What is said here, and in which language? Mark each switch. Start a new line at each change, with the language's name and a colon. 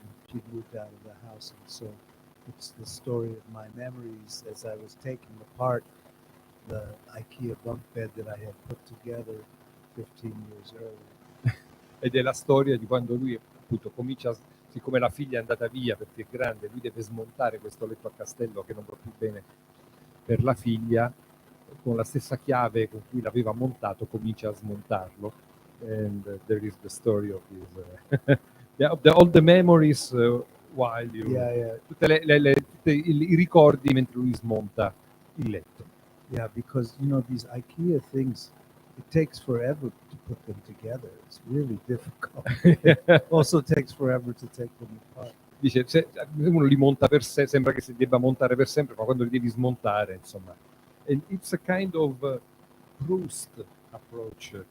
English: She moved out of the house, and so it's the story of my memories as I was taking apart the IKEA bunk bed that I had put together 15 years earlier.
Italian: Ed è la storia di quando lui appunto comincia, siccome la figlia è andata via perché è grande, lui deve smontare questo letto a castello che non va più bene per la figlia, con la stessa chiave con cui l'aveva montato comincia a smontarlo.
English: And there is the story of his all the memories while you
Italian: tutti i ricordi mentre lui smonta il letto.
English: Yeah, because these IKEA things, it takes forever to put them together. It's really difficult. It also takes forever to take them apart.
Italian: Dice, se uno li monta per sé, sembra che si debba montare per sempre, ma quando li devi smontare, insomma.
English: And it's a kind of Proust approach.